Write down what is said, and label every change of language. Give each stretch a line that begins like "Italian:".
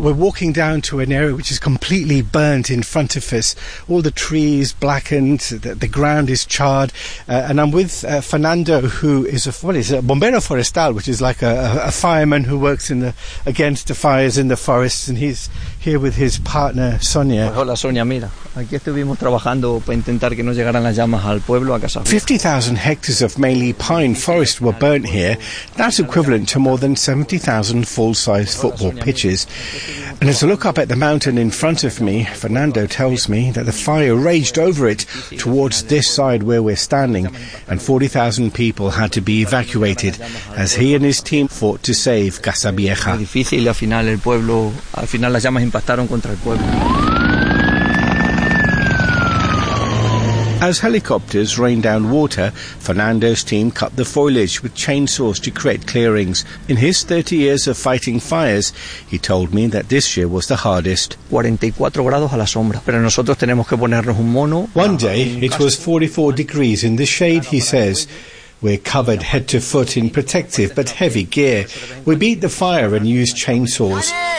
English: We're walking down to an area which is completely burnt in front of us. All the trees blackened, the ground is charred. And I'm with Fernando, who is a bombero forestal, which is like a fireman who works against the fires in the forests. And he's here with his partner Sonia.
Spanish: Pues hola Sonia, mira, aquí estuvimos trabajando para intentar que no llegaran las llamas al pueblo a casa.
English: 50,000 hectares of mainly pine forest were burnt here. That's equivalent to more than 70,000 full-size football pitches. And as I look up at the mountain in front of me, Fernando tells me that the fire raged over it towards this side where we're standing, and 40,000 people had to be evacuated as he and his team fought to save Casabieja.
Spanish: Difícil, al final las llamas impactaron contra el pueblo.
English: As helicopters rain down water, Fernando's team cut the foliage with chainsaws to create clearings. In his 30 years of fighting fires, he told me that this year was the hardest.
Spanish: 44 grados a la sombra, pero nosotros tenemos que ponernos un mono.
English: One day, it was 44 degrees in the shade, he says. We're covered head to foot in protective but heavy gear. We beat the fire and used chainsaws.